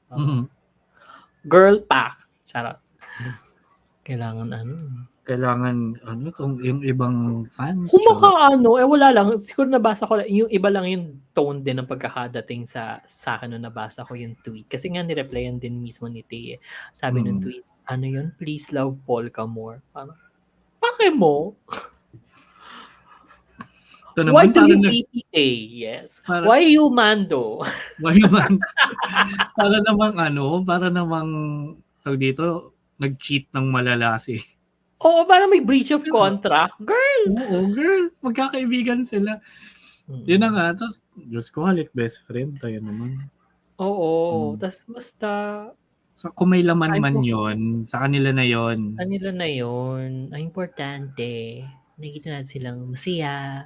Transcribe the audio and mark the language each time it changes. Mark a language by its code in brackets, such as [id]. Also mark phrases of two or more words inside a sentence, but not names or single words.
[tl] Girl pack. Charot. Kailangan kung yung ibang fans. wala lang. Siguro nabasa ko, yung iba lang yung tone din ng pagkakadating sa akin nung nabasa ko yung tweet. Kasi nga nireplyan din mismo ni Tay. Sabi ng tweet, yun? [en] Please love Polka more. [tl] Pake mo? [en] Why do you VPA? Yes. Why you Mando? Why you Mando? [tl] Para namang tawag dito, nag-cheat ng malala si. Oo, parang may [en] breach of contract. [tl] Girl! Oo, girl. Magkakaibigan sila. Yun na nga. Tapos, Diyos ko, halik [en] best friend. [tl] Tayo naman. Oo. Tapos basta... So, kung may laman man yun, sa kanila na yun. Kanila na yun. Ang importante, nakikita natin silang masaya.